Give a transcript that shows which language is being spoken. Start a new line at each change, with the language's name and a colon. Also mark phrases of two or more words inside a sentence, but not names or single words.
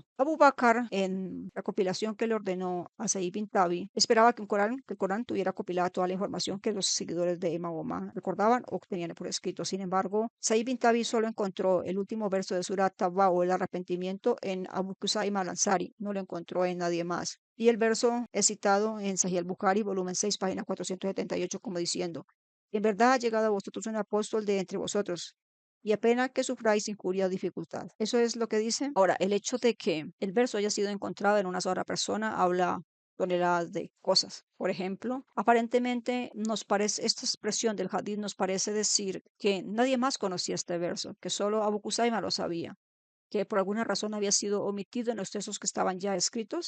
Spanish: Abu Bakr, en la compilación que le ordenó a Said bin Tabi, esperaba que el Corán tuviera compilada toda la información que los seguidores de Mahoma recordaban o tenían por escrito. Sin embargo, Said bin Tabi solo encontró el último verso de Surat Tawba o el arrepentimiento en Abu Kusaima al-Ansari, no lo encontró en nadie más. Y el verso es citado en Sahih al-Bukhari, volumen 6, página 478, como diciendo: En verdad ha llegado a vosotros un apóstol de entre vosotros, y apenas que sufráis injuria o dificultad. Eso es lo que dice. Ahora, el hecho de que el verso haya sido encontrado en una sola persona habla toneladas de cosas. Por ejemplo, aparentemente nos parece, esta expresión del hadith nos parece decir que nadie más conocía este verso, que solo Abu Kusaima lo sabía, que por alguna razón había sido omitido en los textos que estaban ya escritos.